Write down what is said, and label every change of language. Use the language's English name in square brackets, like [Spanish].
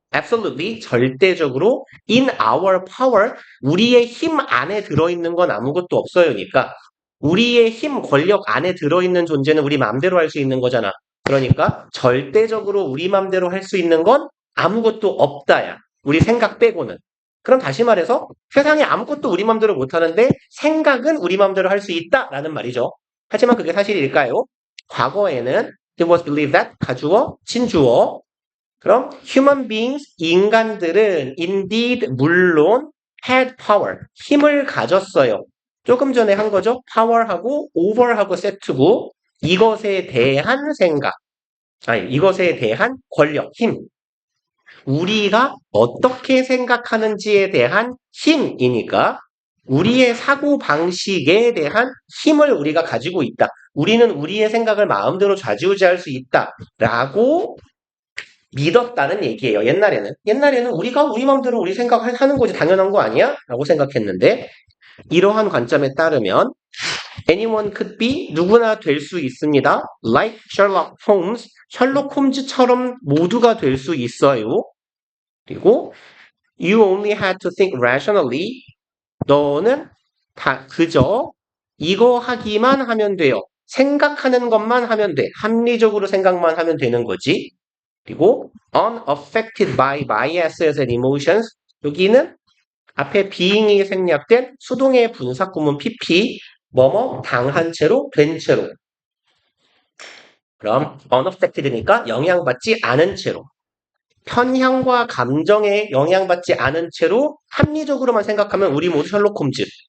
[English] Absolutely, [Korean] 절대적으로 [English] in our power, [Korean] 우리의 힘 안에 들어있는 건 아무것도 없어요니까 우리의 힘, 권력 안에 들어있는 존재는 우리 마음대로 할 수 있는 거잖아. 그러니까 절대적으로 우리 마음대로 할 수 있는 건 아무것도 없다야. 우리 생각 빼고는. 그럼 다시 말해서 세상에 아무것도 우리 마음대로 못하는데 생각은 우리 마음대로 할 수 있다라는 말이죠. 하지만 그게 사실일까요? 과거에는 [English] it was believed that [Korean] 가주어, 진주어. 그럼 [English] human beings, [Korean] 인간들은 [English] indeed, [Korean] 물론 [English] had power, [Korean] 힘을 가졌어요. 조금 전에 한 거죠. power하고 over하고 세트고 이것에 대한 생각, 이것에 대한 권력, 힘. 우리가 어떻게 생각하는지에 대한 힘이니까 우리의 사고 방식에 대한 힘을 우리가 가지고 있다. 우리는 우리의 생각을 마음대로 좌지우지할 수 있다라고 믿었다는 얘기예요. 옛날에는 우리가 우리 마음대로 우리 생각을 하는 것이 당연한 거 아니야? 라고 생각했는데 이러한 관점에 따르면 [English] anyone could be, [Korean] 누구나 될 수 있습니다. [English] Like Sherlock Holmes, [Korean] 셜록 홈즈처럼 모두가 될 수 있어요. 그리고 [English] you only had to think rationally. [Korean] 너는 다 그저 이거 하기만 하면 돼요. 생각하는 것만 하면 돼. 합리적으로 생각만 하면 되는 거지. 그리고 [English] unaffected by biases and emotions. [Korean] 여기는 앞에 being이 생략된 수동의 분사구문 PP 뭐뭐 당한 채로 된 채로. 그럼 unaffected니까 영향받지 않은 채로. 편향과 감정에 영향받지 않은 채로 합리적으로만 생각하면 우리 모두 셜록 홈즈.